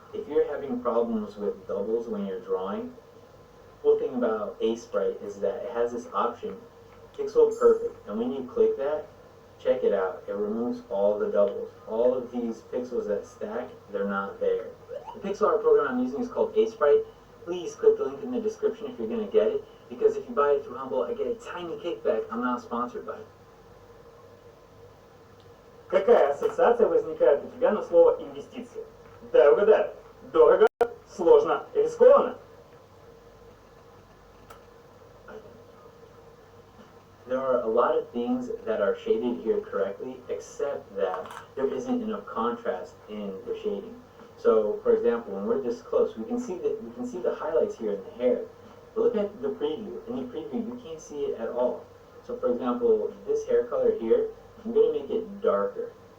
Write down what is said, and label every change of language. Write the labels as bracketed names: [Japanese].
[English] If you're having problems with doubles when you're drawing, the cool thing about Sprite is that it has this option, Pixel Perfect, and when you click that, check it out. It removes all the doubles. All of these pixels that stack, they're not there. The pixel art program I'm using is called Sprite. Please click the link in the description if you're going to get it, because if you buy it through Humble, I get a tiny kickback. I'm not sponsored by it. [Russian] Какая ассоциация возникает у тебя на слово «инвестиции»? Дай угадаю. Дорого, сложно, рискованно? [English] There are a lot of things that are shaded here correctly, except that there isn't enough contrast in the shading. So, for example, when we're this close, we can see the highlights here in the hair. But look at the preview. In the preview, you can't see it at all. So, for example, this hair color here, I'm going to make it darker.